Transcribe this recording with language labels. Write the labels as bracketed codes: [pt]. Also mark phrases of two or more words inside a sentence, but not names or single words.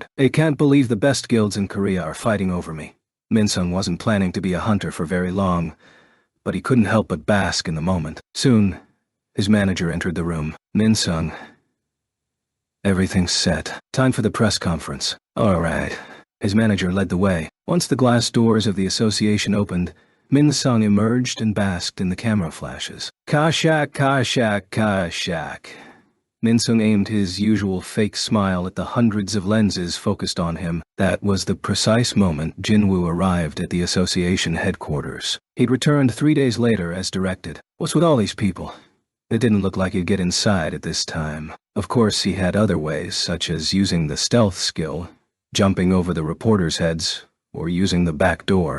[en] I can't believe the best guilds in Korea are fighting over me. Min-sung wasn't planning to be a hunter for very long, but he couldn't help but bask in the moment. Soon, his manager entered the room. Min-sung. Everything's set. Time for the press conference. All right. His manager led the way. Once the glass doors of the association opened, Min-sung emerged and basked in the camera flashes. Kashak, Kashak, Kashak. Min-sung aimed his usual fake smile at the hundreds of lenses focused on him. That was the precise moment Jinwoo arrived at the association headquarters. He'd returned 3 days later as directed. What's with all these people? It didn't look like he'd get inside at this time. Of course, he had other ways, such as using the stealth skill, jumping over the reporters' heads, or using the back door.